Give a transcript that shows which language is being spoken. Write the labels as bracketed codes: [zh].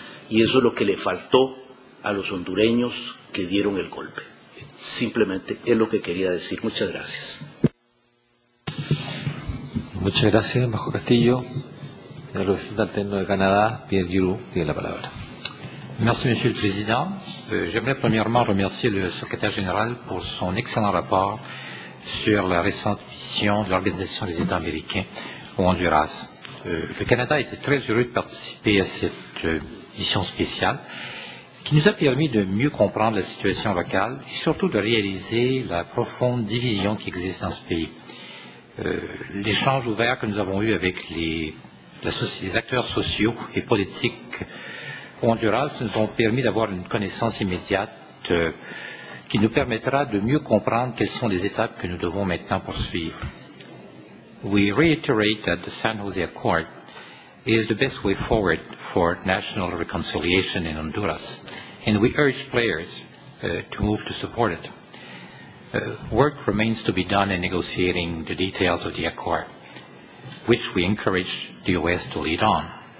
[es] Y eso es lo que le faltó a los hondureños que dieron el golpe. Simplemente es lo que quería decir. Muchas gracias. Muchas gracias, embajador Castillo. El representante de Canadá, Pierre Giroux, tiene la palabra. [fr] Merci, Monsieur le Président. J'aimerais premièrement remercier le secrétaire général pour son excellent rapport sur la récente mission de l'Organisation des États américains au Honduras. Le Canada était très heureux de participer à cette mission spéciale qui nous a permis de mieux comprendre la situation locale et surtout de réaliser la profonde division qui existe dans ce pays. L'échange ouvert que nous avons eu avec les acteurs sociaux et politiques au Honduras nous ont permis d'avoir une connaissance immédiate qui nous permettra de mieux comprendre quelles sont les étapes que nous devons maintenant poursuivre. [en] We reiterate that the San Jose Accord is the best way forward for national reconciliation in Honduras, and we urge players to move to support it. Work remains to be done in negotiating the details of the accord, which we encourage the U.S. to lead on.